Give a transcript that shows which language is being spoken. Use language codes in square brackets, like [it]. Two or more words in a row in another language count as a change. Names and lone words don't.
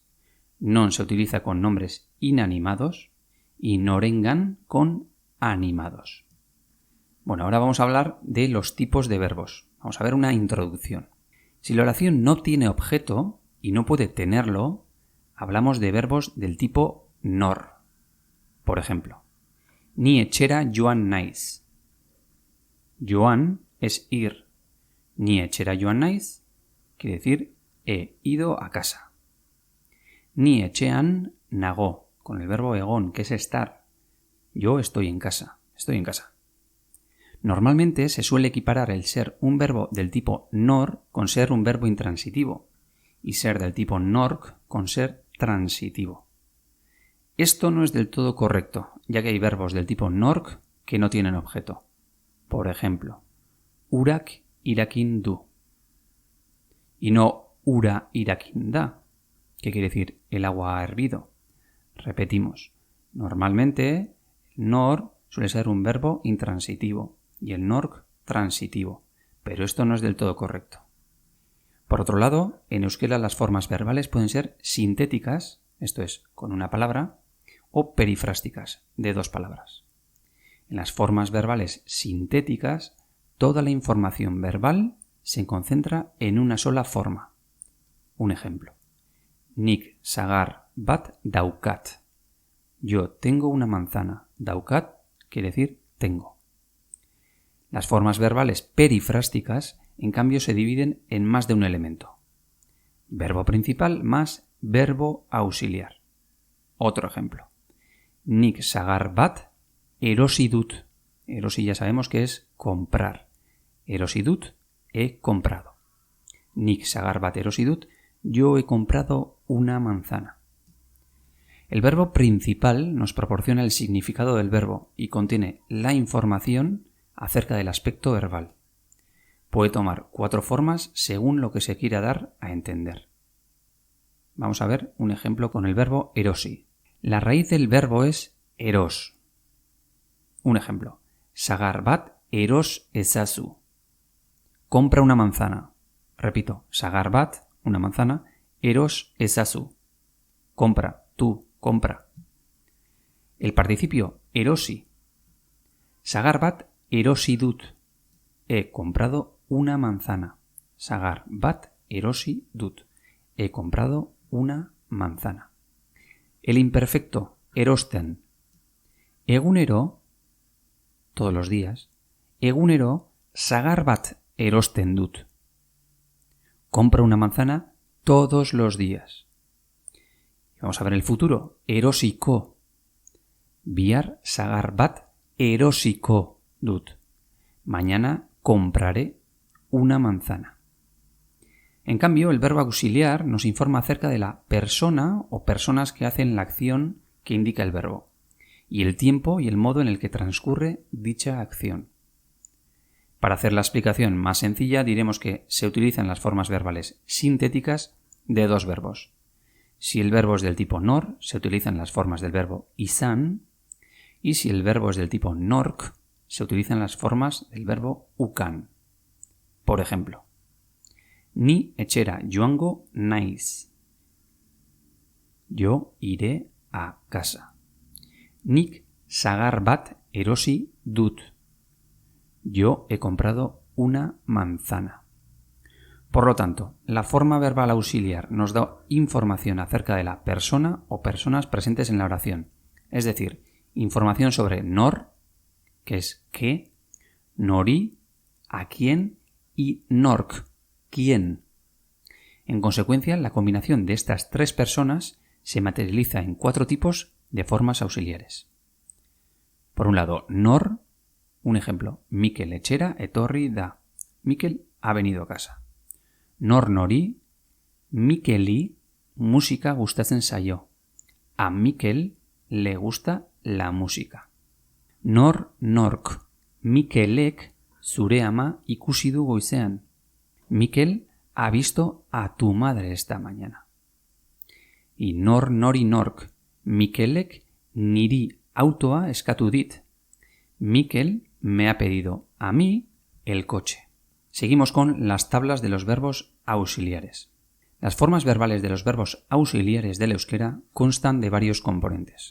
[es] Non se utiliza con nombres inanimados y norengan con animados. Bueno, ahora vamos a hablar de los tipos de verbos. Vamos a ver una introducción. Si la oración no tiene objeto y no puede tenerlo, hablamos de verbos del tipo nor. Por ejemplo, [eu] ni etxera joan naiz. [es] Joan es ir. [eu] Ni etxera joan naiz [es] quiere decir he ido a casa. [eu] Ni etxean nago, [es] con el verbo egon, que es estar. Yo estoy en casa. Estoy en casa. Normalmente se suele equiparar el ser un verbo del tipo nor con ser un verbo intransitivo y ser del tipo nork con ser transitivo. Esto no es del todo correcto, ya que hay verbos del tipo nork que no tienen objeto. Por ejemplo, [eu] urak irakin du [es] y no [eu] ura irakin da, [es] que quiere decir el agua ha hervido. Repetimos, normalmente nor suele ser un verbo intransitivo y el nork transitivo, pero esto no es del todo correcto. Por otro lado, en euskera las formas verbales pueden ser sintéticas, esto es, con una palabra, o perifrásticas, de 2 palabras. En las formas verbales sintéticas, toda la información verbal se concentra en una sola forma. Un ejemplo. [eu] Nik sagar bat daukat. [es] Yo tengo una manzana. Daukat quiere decir tengo. Las formas verbales perifrásticas, en cambio, se dividen en más de un elemento. Verbo principal más verbo auxiliar. Otro ejemplo. [eu] Nik sagar bat erosi dut. [es] Erosi ya sabemos que es comprar. [eu] Erosi dut, [es] he comprado. [eu] Nik sagar bat erosi dut, [es] yo he comprado una manzana. El verbo principal nos proporciona el significado del verbo y contiene la información acerca del aspecto verbal. Puede tomar 4 formas según lo que se quiera dar a entender. Vamos a ver un ejemplo con el verbo erosi. La raíz del verbo es eros. Un ejemplo. [eu] Sagar bat eros ezazu. [es] Compra una manzana. Repito, [eu] sagar bat, [es] una manzana, [eu] eros ezazu. [es] Compra, tú, compra. El participio erosi. [eu] Sagar bat erosi dut. [es] He comprado una manzana. [eu] Sagar bat erosi dut. [es] He comprado una manzana. El imperfecto erosten. Egunero, todos los días, [eu] egunero sagar bat erosten dut. [es] Compra una manzana todos los días. Vamos a ver el futuro. Erosiko. [eu] Bihar sagar bat erosiko dut. [es] Mañana compraré una manzana. En cambio, el verbo auxiliar nos informa acerca de la persona o personas que hacen la acción que indica el verbo y el tiempo y el modo en el que transcurre dicha acción. Para hacer la explicación más sencilla, diremos que se utilizan las formas verbales sintéticas de 2 verbos. Si el verbo es del tipo nor, se utilizan las formas del verbo izan, Y si el verbo es del tipo nork, se utilizan las formas del verbo ukan. Por ejemplo, [eu] ni etxera joango naiz. [es] Yo iré a casa. [eu] Nik sagar bat erosi dut. [es] Yo he comprado una manzana. Por lo tanto, la forma verbal auxiliar nos da información acerca de la persona o personas presentes en la oración. Es decir, información sobre nor, que es qué, nori, a quién, y nork, quién. En consecuencia, la combinación de estas tres personas se materializa en 4 tipos de formas auxiliares. Por un lado, nor, un ejemplo, [eu] Mikel etxera etorri da. [es] Mikel ha venido a casa. [eu] Nor nori, Mikeli musika gustatzen zaio. [es] A Mikel le gusta la música. [eu] Nor nork, Mikelek zure ama ikusi du goizean. [es] Mikel ha visto a tu madre esta mañana. [eu] Y nor nori nork, Mikelek niri autoa eskatu dit. [es] Mikel me ha pedido a mí el coche. Seguimos con las tablas de los verbos auxiliares. Las formas verbales de los verbos auxiliares del euskera constan de varios componentes.